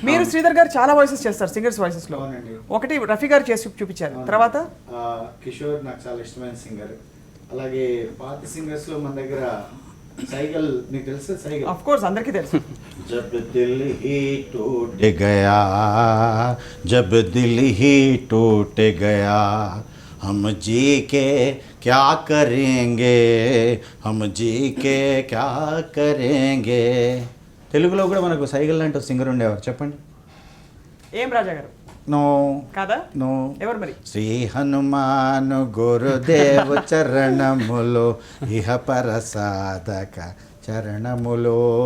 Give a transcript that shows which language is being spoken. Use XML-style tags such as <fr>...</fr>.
<te>మీరు శ్రీధర్ గారు చాలా వాయిసెస్ చేస్తారు సింగర్స్ వాయిసెస్ లో. అవునండి. ఒకటి రఫీ గారు చేసి చూపించారు, తర్వాత కిషోర్ నాకు చాలా ఇష్టమైన సింగర్. అలాగే పాత సింగర్స్ లో మన దగ్గర సైగల్, మీకు తెలుసు సైగల్? ఆఫ్ కోర్స్ అందరికీ తెలుసు.</te> <hi>जब दिल ही टूट गया, जब दिल ही टूट गया, हम जी के क्या करेंगे, हम जी के क्या करेंगे.</hi> <te>తెలుగులో కూడా మనకు సైగల్ లాంటి సింగర్ ఉండేవారు, చెప్పండి. ఏం రాజా గారు? నో కాదా? నో. ఎవరు మరి? శ్రీ హనుమాను గురుదేవ చరణములో ఇహ పరసాధక చరణములో.</te>